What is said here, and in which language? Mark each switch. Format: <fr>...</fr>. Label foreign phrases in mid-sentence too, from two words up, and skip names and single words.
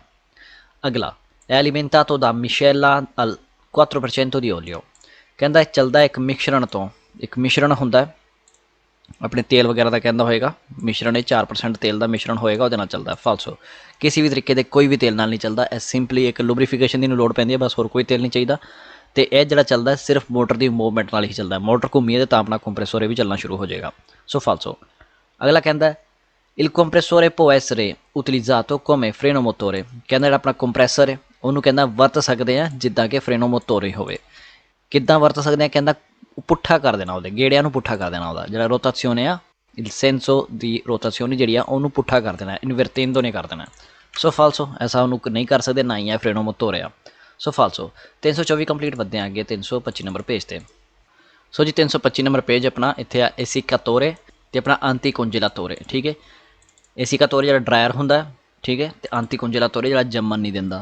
<it>ਅਗਲਾ è alimentato da miscela al 4% di olio।</it> <pa>ਕਹਿੰਦਾ ਚੱਲਦਾ ਇੱਕ ਮਿਸ਼ਰਣ ਤੋਂ, ਇੱਕ ਮਿਸ਼ਰਣ ਹੁੰਦਾ ਆਪਣੇ ਤੇਲ ਵਗੈਰਾ ਦਾ, ਕਹਿੰਦਾ ਹੋਏਗਾ ਮਿਸ਼ਰਣ ਇਹ 4% ਤੇਲ ਦਾ ਮਿਸ਼ਰਣ ਹੋਏਗਾ, ਉਹਦੇ ਨਾਲ ਚੱਲਦਾ। ਫਾਲਸੋ, ਕਿਸੇ ਵੀ ਤਰੀਕੇ ਦੇ ਕੋਈ ਵੀ ਤੇਲ ਨਾਲ ਨਹੀਂ ਚੱਲਦਾ, ਇਹ ਸਿੰਪਲੀ ਇੱਕ ਲੁਬਰੀਫਿਕੇਸ਼ਨ ਦੀ ਨੂੰ ਲੋੜ ਪੈਂਦੀ ਹੈ, ਬਸ ਹੋਰ ਕੋਈ ਤੇਲ ਨਹੀਂ ਚਾਹੀਦਾ। ਅਤੇ ਇਹ ਜਿਹੜਾ ਚੱਲਦਾ ਸਿਰਫ ਮੋਟਰ ਦੀ ਮੂਵਮੈਂਟ ਨਾਲ ਹੀ ਚੱਲਦਾ, ਮੋਟਰ ਘੁੰਮੀਏ ਤਾਂ ਆਪਣਾ ਕੰਪਰੈਸੋਰ ਵੀ ਚੱਲਣਾ ਸ਼ੁਰੂ ਹੋ ਜਾਏਗਾ।</pa> <it>ਸੋ ਫਾਲਸੋ।</it> <pa>ਅਗਲਾ ਕਹਿੰਦਾ</pa> <it>il compressore può essere utilizzato come freno motore।</it> <pa>ਕਹਿੰਦਾ ਜਿਹੜਾ ਆਪਣਾ ਕੰਪਰੈਸਰ ਹੈ ਉਹਨੂੰ ਕਹਿੰਦਾ ਵਰਤ ਸਕਦੇ ਆ ਜਿੱਦਾਂ ਕਿ</pa> <it>freno motore</it> <pa>ਹੋਵੇ। ਕਿੱਦਾਂ ਵਰਤ ਸਕਦੇ ਆ? ਕਹਿੰਦਾ ਪੁੱਠਾ ਕਰ ਦੇਣਾ, ਉਹਦੇ ਗੇੜਿਆਂ ਨੂੰ ਪੁੱਠਾ ਕਰ ਦੇਣਾ, ਉਹਦਾ ਜਿਹੜਾ ਰੋਟਾਸੀਓਨੇ ਆ,</pa> <it>il senso di rotazione</it> <pa>ਜਿਹੜੀ ਆ ਉਹਨੂੰ ਪੁੱਠਾ ਕਰ ਦੇਣਾ, ਇਨਵਰਟੇਂਦੋ ਨੇ ਕਰ ਦੇਣਾ। ਸੋ ਫਾਲਸੋ, ਐਸਾ ਉਹਨੂੰ ਨਹੀਂ ਕਰ ਸਕਦੇ, ਨਾ ਹੀ ਹੈ</pa> <it>freno motore</it> <pa>ਆ। ਸੋ ਫਾਲਸੋ। 324 ਕੰਪਲੀਟ। ਵੱਧਦੇ ਆ ਅੱਗੇ 325 ਨੰਬਰ ਪੇਜ 'ਤੇ। ਸੋ ਜੀ 325 ਨੰਬਰ ਪੇਜ ਆਪਣਾ ਇੱਥੇ ਆ ਏਸੀਕਾਤੋਰੇ ਅਤੇ ਆਪਣਾ</pa> <it>anticongelatore,</it> <pa>ਠੀਕ ਹੈ। ਏਸੀਕਾਤੋਰੇ ਜਿਹੜਾ ਡਰਾਇਰ ਹੁੰਦਾ, ਠੀਕ ਹੈ, ਅਤੇ</pa> <it>anticongelatore</it> <pa>ਜਿਹੜਾ ਜੰਮਣ ਨਹੀਂ ਦਿੰਦਾ।</pa>